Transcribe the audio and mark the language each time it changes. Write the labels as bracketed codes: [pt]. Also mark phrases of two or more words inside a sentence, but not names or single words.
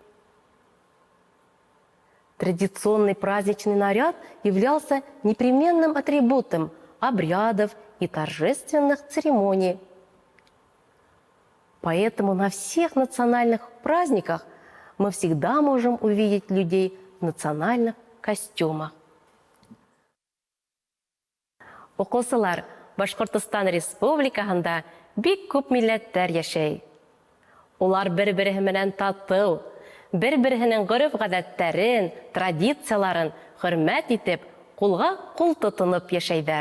[ru] Традиционный праздничный наряд являлся непременным атрибутом обрядов и торжественных церемоний. Поэтому на всех национальных праздниках мы всегда можем увидеть людей в национальных костюмах. [ba] Уҡыусылар, Башҡортостан Республикаһында бик күп милләттәр йәшәй. Улар бер-береһе менән татыу, бер-береһенең ғөрөф-ғәҙәттәрен, традицияларын хөрмәт итеп, ҡулға-ҡул тотоноп йәшәйҙәр.